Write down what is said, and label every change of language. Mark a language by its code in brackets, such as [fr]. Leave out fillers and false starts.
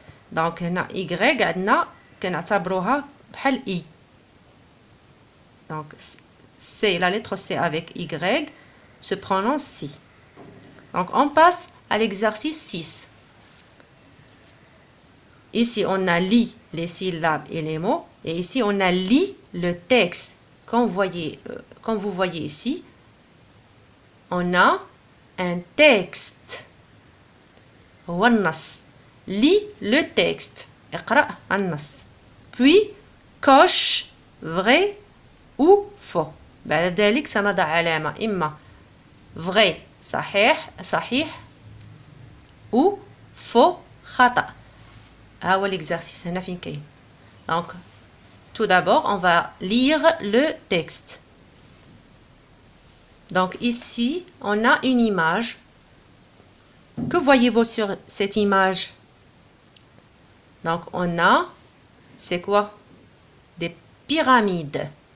[ar] Donc, هنا Y عندنا كنعتبروها بحال I. [fr] Donc, C, la lettre C avec Y se prononce si. Donc, on passe à l'exercice 6. Ici, on a li les syllabes et les mots. Et ici, on a li le texte. Comme vous voyez ici, on a un texte. [ar] والنص. [fr] Lis le texte. [ar] اقرأ النص. [fr] Puis, coche vrai ou faux. [ar] بعد ذلك سنضع علامة إما vrai صحيح ou faux خطأ. ها هو l'exercice هنا فين كاين. [fr] Donc, tout d'abord, on va lire le texte. Donc ici, on a une image. Que voyez-vous sur cette image? Donc on a, c'est quoi? Des pyramides.